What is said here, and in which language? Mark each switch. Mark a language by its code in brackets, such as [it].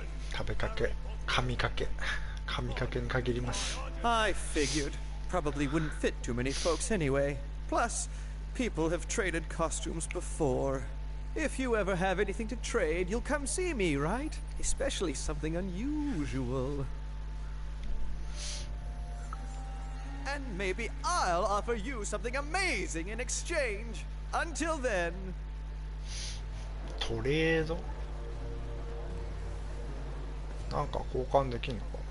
[ja] 食べかけ、神かけ、神かけに限ります。 [en] I figured. Probably wouldn't fit too many folks anyway. Plus, people have traded costumes before. If you ever have anything to trade, you'll come see me, right? Especially something unusual. And maybe I'll offer you something amazing in exchange. Until then. [ja] トレードなんか交換できんのか